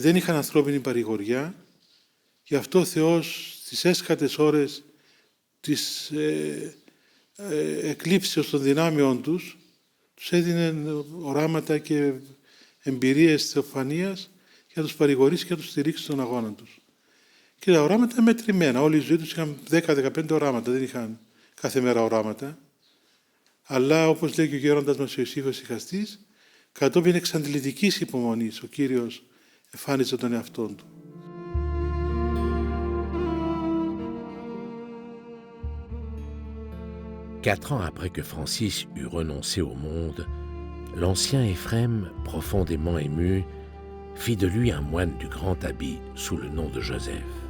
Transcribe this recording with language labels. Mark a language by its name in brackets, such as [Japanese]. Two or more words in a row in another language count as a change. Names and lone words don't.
[Greek] δεν είχαν ανθρώπινη παρηγοριά, γι' αυτό ο Θεός στις έσχατες ώρες της εκλήψεως των δυνάμεων τους έδινε οράματα και εμπειρίες θεοφανίας για να τους παρηγορήσει και να τους στηρίξει στον αγώνα τους. Και τα οράματα είναι μετρημένα. Όλη η ζωή τους είχαν 10-15 οράματα, δεν είχαν κάθε μέρα οράματα. Αλλά όπως λέει και ο γέροντας μας ο Ιωσήφος Ιχαστής, κατόπιν εξαντλητικής υπομονής ο Κύριος εμφάνιζε τον εαυτόν του. [French] Quatre ans après que Francis eut renoncé au monde, l'ancien Éphrem, profondément ému, fit de lui un moine du grand habit sous le nom de Joseph.